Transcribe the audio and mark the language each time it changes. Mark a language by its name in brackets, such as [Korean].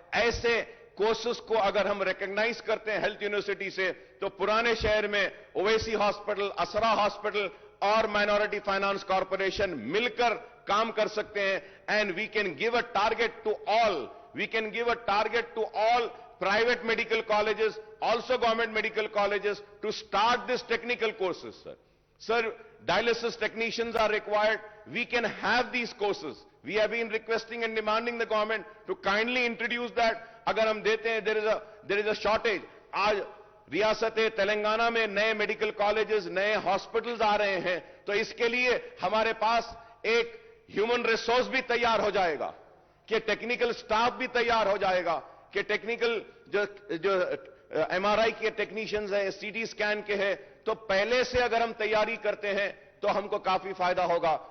[Urdu] ایسے کورسز کو اگر ہم ریکگنائز کرتے ہیں ہیلتھ یونیورسٹی سے, تو پرانے شہر میں اویسی ہاسپٹل, اسرا ہاسپٹل اور مائنورٹی فائنانس کارپوریشن مل کر کام کر سکتے ہیں. [English] And we can give a target to all, we can give a target to all private medical colleges, also government medical colleges, to start these technical courses, sir. Sir, dialysis technicians are required. We can have these courses. We have been requesting and demanding the government to kindly introduce that. [Urdu] Agar hum dete hain, [English] there is a shortage. [Urdu] Aaj ریاست تلنگانہ میں نئے medical colleges, نئے hospitals آ رہے ہیں, تو اس کے لیے ہمارے پاس ایک ہیومن ریسورس بھی تیار ہو جائے گا, کہ ٹیکنیکل سٹاف بھی تیار ہو جائے گا, کہ ٹیکنیکل جو ایم آر آئی کے ٹیکنیشینز ہیں, سی ٹی اسکین کے ہیں, تو پہلے سے اگر ہم تیاری کرتے ہیں تو ہم کو کافی فائدہ ہوگا.